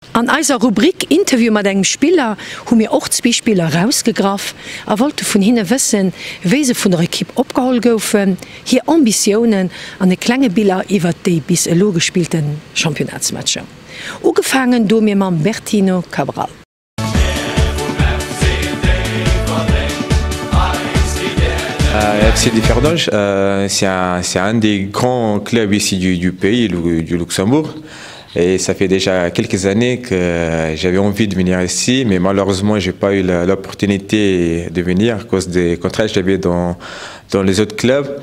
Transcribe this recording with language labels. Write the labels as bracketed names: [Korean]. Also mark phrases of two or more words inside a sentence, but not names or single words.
[Luxembourgish] eiser Rubrik Interview mat engem Spieler hun mir och 2 Spieler rausgegraf, wollte vun hinne wëssen, wéi se vun der Kipp opgehol goufen, hier Ambitionen an de klenge Bilder iwwer déi bis elo gespielten Championatsmatscher. Ugefangen do mir mam Bertino Cabral. [French] FCD Verdange, c'est un des grands clubs ici du pays, du Luxembourg. Et ça fait déjà quelques années que j'avais envie de venir ici, mais malheureusement, je n'ai pas eu l'opportunité de venir à cause des contrats que j'avais dans les autres clubs.